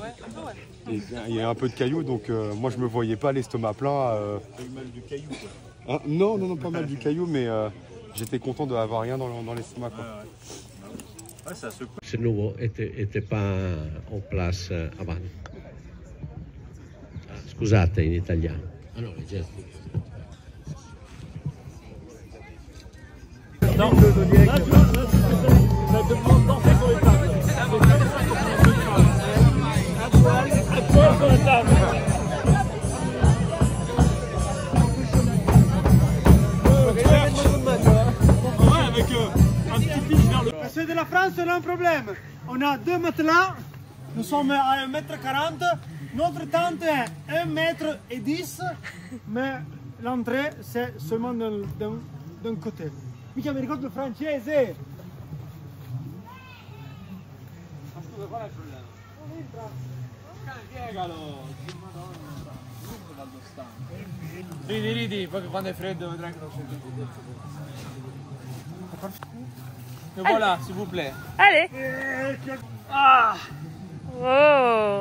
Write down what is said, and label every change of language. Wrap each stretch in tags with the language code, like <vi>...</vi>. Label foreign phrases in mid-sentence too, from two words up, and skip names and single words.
<fr>Hein. Et il y a un peu de cailloux donc moi je me voyais pas l'estomac plein. T'as eu mal du caillou hein? Non, pas mal du caillou mais j'étais content d'avoir rien dans l'estomac. Ouais, ça secoue. Ce nouveau était pas en place avant.</fr> <it>Scusate in italiano. Ah no,</it> <fr>non, là, ça te prend danser sur les tables. À poil sur la table. Ouais, avec un petit pitch vers le... Ceux de la France, on a un problème. On a 2 matelas Nous sommes à 1,40 m. Notre tente est 1,10 m, mais l'entrée c'est seulement d'un côté.</fr> <it>Mica mi ricordo il francese! Ridi, poi quando è freddo vedrai che non c'è.</it> <fr>Et voilà, s'il vous plaît. Allez. Ah! Oh.</fr>